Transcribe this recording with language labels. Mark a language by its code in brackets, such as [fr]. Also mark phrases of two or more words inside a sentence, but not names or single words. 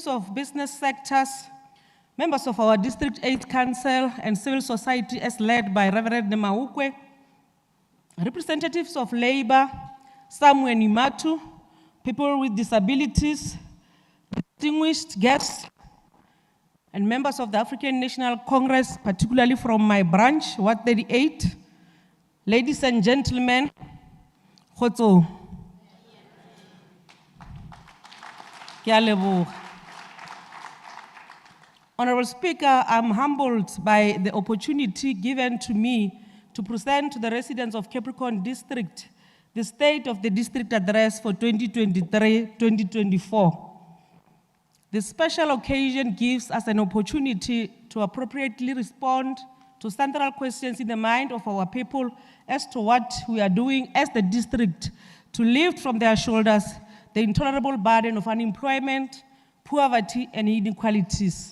[en] of business sectors, members of our District 8 Council and civil society as led by Reverend Nemaukwe, representatives of labor, Samuel Nimatu, people with disabilities, distinguished guests, and members of the African National Congress, particularly from my branch, Ward 38, ladies and gentlemen, Khotso. [nso] Ke a leboga. [en] Honorable Speaker, I'm humbled by the opportunity given to me to present to the residents of Capricorn District the State of the District Address for 2023-2024. This special occasion gives us an opportunity to appropriately respond to central questions in the mind of our people as to what we are doing as the district to lift from their shoulders the intolerable burden of unemployment, poverty, and inequalities.